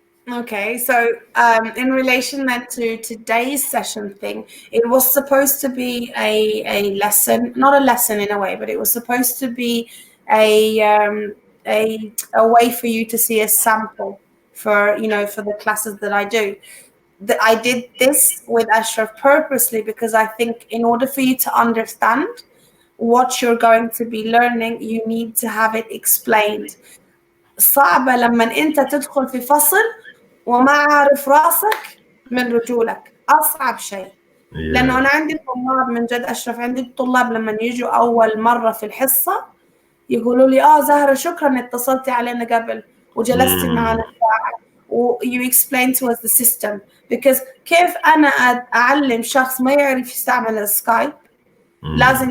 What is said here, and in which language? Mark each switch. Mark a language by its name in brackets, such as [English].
[English] Okay, so in relation then to today's session thing, it was supposed to be a lesson, not a lesson in a way, but it was supposed to be a a way for you to see a sample for for the classes that I do. I did this with Ashraf purposely because I think in order for you to understand what you're going to be learning, you need to have it explained. [Arabic] صعبة لما أنت تدخل في فصل وما عارف راسك من رجولك، أصعب شيء. لأنه [English] Yeah. [Arabic] أنا عندي طلاب من جد أشرف، عندي الطلاب لما يجوا أول مرة في الحصة يقولوا لي زهرة شكرا اتصلتي علينا قبل وجلستي معنا Mm, [English] ساعة you explain to us the system. [Arabic] because كيف أنا أعلم شخص ما يعرف يستعمل السكايب؟ لازم